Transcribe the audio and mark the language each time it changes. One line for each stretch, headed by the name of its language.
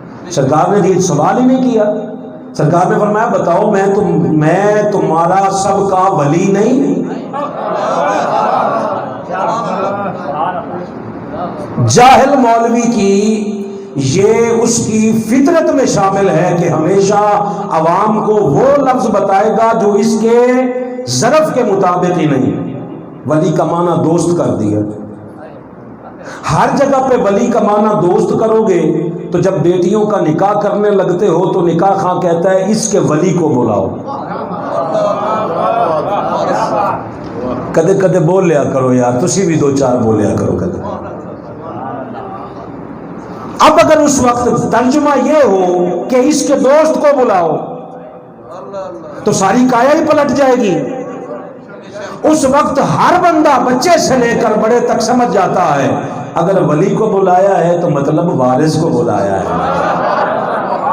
Urdu: سرکار نے یہ سوال ہی نہیں کیا. سرکار نے فرمایا بتاؤ میں تمہارا سب کا ولی نہیں؟ جاہل مولوی کی یہ اس کی فطرت میں شامل ہے کہ ہمیشہ عوام کو وہ لفظ بتائے گا جو اس کے ظرف کے مطابق ہی نہیں. ولی کا معنی دوست کر دیا. ہر جگہ پہ ولی کا معنی دوست کرو گے تو جب بیٹیوں کا نکاح کرنے لگتے ہو تو نکاح خواہ کہتا ہے اس کے ولی کو بلاؤ.
Punjabi: کدے کدے بول لیا کرو یار، تسی بھی دو چار بول لیا کرو کدے.
Urdu: اب اگر اس وقت ترجمہ یہ ہو کہ اس کے دوست کو بلاؤ تو ساری کایا ہی پلٹ جائے گی. اس وقت ہر بندہ بچے سے لے کر بڑے تک سمجھ جاتا ہے اگر ولی کو بلایا ہے تو مطلب وارث کو بلایا ہے.